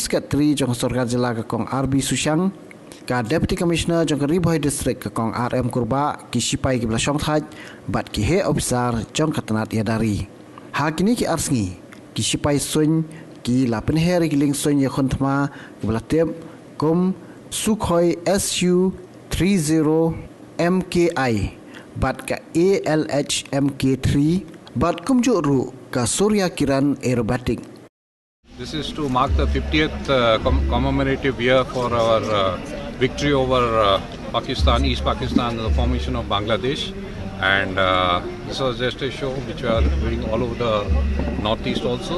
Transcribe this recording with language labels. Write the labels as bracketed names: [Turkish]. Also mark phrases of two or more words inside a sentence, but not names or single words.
[Khasi] Secretary jong Sarkar Jela ka kong RB Sushang ka [English] Deputy Commissioner [Khasi] jong ka Ribhoi District ka kong RM Kurba ki sipai ki bla shong thaj bat ki he officer jong ka tanat yadari ha kini ki arsngi ki sipai sun ki la penher ki ling sun ya khontma ki bla tep kum Sukhoi Su-30 MKI bat ka ALH MK3 bat kum juru ka Surya Kiran Aerobatic. [English] This is to mark the 50th commemorative year for our victory over Pakistan, East Pakistan, and the formation of Bangladesh. And this was just a show which we are doing all over the northeast also.